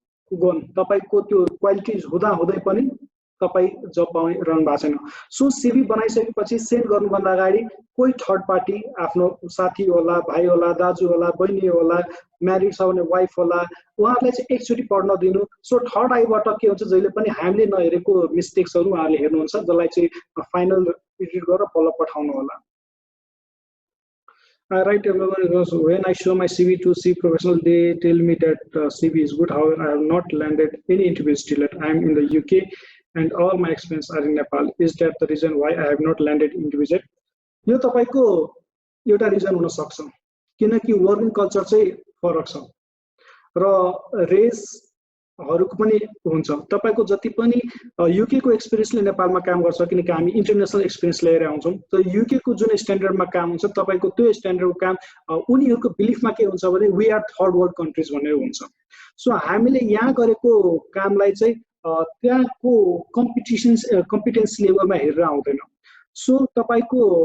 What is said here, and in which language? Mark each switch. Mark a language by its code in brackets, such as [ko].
[ne] Gun तपाईको त्यो qualities हुँदा हुँदै पनि तपाई जब पाइरहनु भएको छैन सो सीवी बनाइसकेपछि सेन्ड गर्नुभन्दा अगाडि कोही थर्ड पार्टी आफ्नो साथी होला भाइ होला दाजु होला बहिनी होला म्यारिड छ भने वाइफ होला उहाँहरुलाई चाहिँ एकचोटी पढ्न दिनु सो थर्ड आईबाट के हुन्छ जहिले पनि हामीले नहेरेको मिस्टेक्सहरु उहाँहरुले हेर्नुहुन्छ जसलाई चाहिँ फाइनल एडिट गरेर बल्ल पठाउनु होला [en] Right, when I show my CV to C professional, they tell me that CV is good. However, I have not landed any interviews till yet. I am in the UK and all my experience are in Nepal. Is that the reason why I have not landed interviews yet? [ne] यो तपाईको एउटा reason हुन सक्छ किनकि working culture चाहिँ फरक छ र रेस हरुको पनि हुन्छ तपाईको जति पनि यूके को एक्सपिरियन्सले नेपालमा काम गर्छ किनकि हामी इन्टरनेशनल एक्सपिरियन्स लिएर आउँछौं त यूके को जुन स्ट्यान्डर्डमा काम हुन्छ तपाईको त्यो स्ट्यान्डर्डको काम उनीहरुको बिलिफमा के हुन्छ भने we are third world countries भनेर हुन्छ सो हामीले यहाँ गरेको कामलाई चाहिँ त्यहाँको कम्पिटेन्स लेभलमा हेरेर आउँदैन सो तपाईको